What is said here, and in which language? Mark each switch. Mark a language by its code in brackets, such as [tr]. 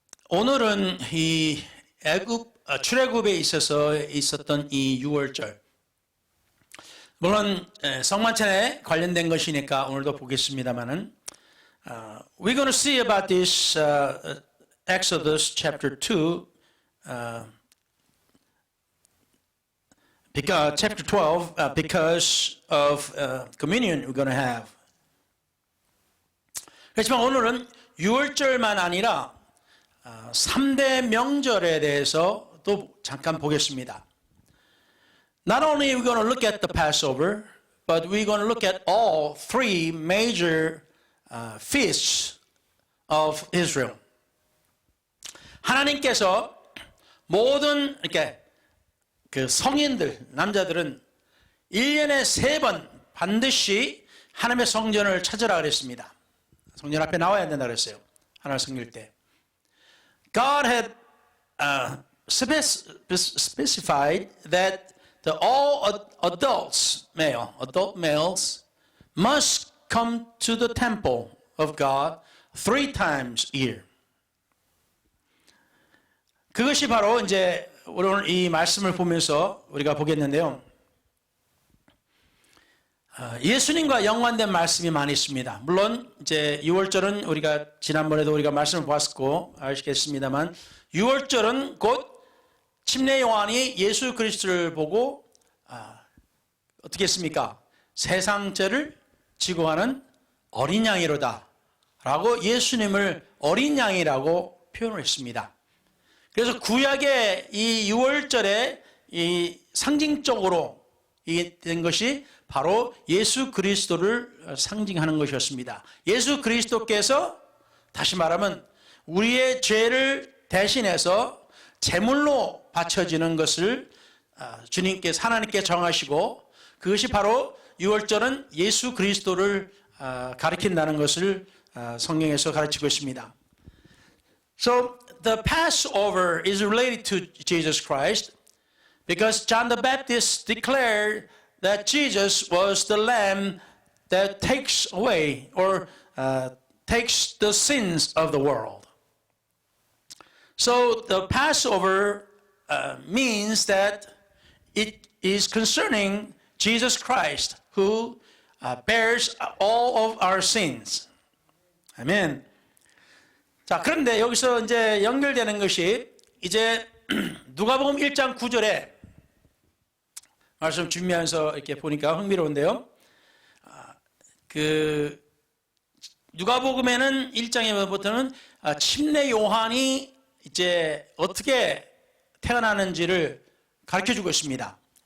[ko] 오늘은 이 출애굽에 있어서 있었던 이 6월절, 물론 성만찬에 관련된 것이니까 오늘도 보겠습니다만은 [en] we're going to see about this Exodus chapter 2, because chapter 12, because of communion we're going to have. [ko] 그렇지만 오늘은 6월절만 아니라 3대 명절에 대해서 또 잠깐 보겠습니다. [en] Not only are we going to look at the Passover, but we're going to look at all three major feasts of Israel. [ko] 하나님께서 모든 이렇게 그 성인들, 남자들은 1년에 3번 반드시 하나님의 성전을 찾으라 그랬습니다. 성전 앞에 나와야 된다 그랬어요. 하나님을 섬길 때. [en] God had specified that all adult males must come to the temple of God 3 times a year. [ko] 그것이 바로 이제 오늘 이 말씀을 보면서 우리가 보겠는데요. 예수님과 연관된 말씀이 많이 있습니다. 물론 이제 6월절은 우리가 지난번에도 우리가 말씀을 보았고 아시겠습니다만 6월절은 곧 침례 요한이 예수 그리스도를 보고 어떻게 했습니까? 세상 죄를 지고 가는 어린 양이로다 라고 예수님을 어린 양이라고 표현을 했습니다. 그래서 구약의 이 6월절에 이 상징적으로 된 것이 바로 예수 그리스도를 상징하는 것이었습니다. 예수 그리스도께서 다시 말하면 우리의 죄를 대신해서 제물로 바쳐지는 것을 주님께서 하나님께 정하시고 그것이 바로 6월절은 예수 그리스도를 가리킨다는 것을 성경에서 가르치고 있습니다. [en] So the Passover is related to Jesus Christ because John the Baptist declared that Jesus was the lamb that takes away or takes the sins of the world. So the Passover means that it is concerning Jesus Christ who bears all of our sins. [ko] 아멘. 자, 그런데 여기서 이제 연결되는 것이 이제 누가복음 1장 9절에 말씀 준비하면서 이렇게 보니까 흥미로운데요. 그 누가복음에는 1장에부터는 침례 요한이 이제 어떻게 태어나는지를 가르쳐 주고 있습니다.